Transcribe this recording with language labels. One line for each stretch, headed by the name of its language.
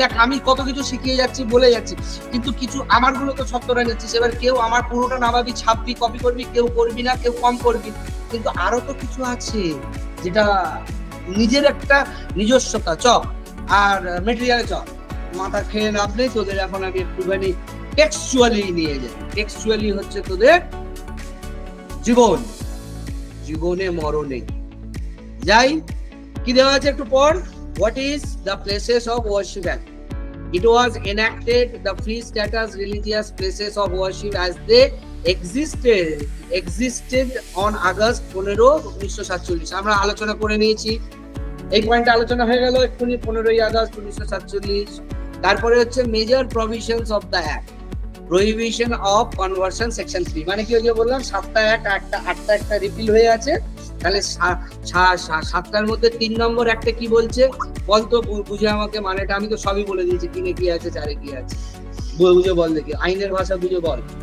Bangla: দেখ আমি কত কিছু শিখিয়ে যাচ্ছি, বলে যাচ্ছি, কিন্তু কিছু আমার গুলো তো ছত্তরা যাচ্ছিস, এবার কেউ আমার পুরোটা নামাবি, ছাপবি, কপি করবি, কেউ করবি না, কেউ কম করবি, কিন্তু আরো তো কিছু আছে যেটা নিজের একটা নিজস্বতা। চক আর মেটেরিয়ালে চক মাথা খেয়ে লাভ নেই, তোদের এখন আমি একটুখানি টেক্সচুয়ালি নিয়ে যাই। টেক্সচুয়ালি হচ্ছে তোদের জীবন, জীবনে মরণে যাই। কি দেওয়া আছে একটু পর,
English: what is the places of worship act? It was enacted the free status religious places of worship as they existed on August 15, 1947।
Bangla: আমরা আলোচনা করে নিয়েছি, এই পয়েন্টে আলোচনা হয়ে গেল এক্ষুনি, 15ই আগস্ট 1947। তারপরে হচ্ছে major provisions of the act, prohibition of conversion section 3, মানে কি ওই যে বললাম 7টা অ্যাক্ট, 8টা একটা রিপিল হয়ে আছে, তাহলে 7টার মধ্যে 3 নম্বর একটা কি বলছে বলতো, বুঝে আমাকে, মানেটা আমি তো সবই বলে দিয়েছি, 3-এ কি আছে 4-এ কি আছে, বুঝে বল দেখি, আইনের ভাষা বুঝে বল।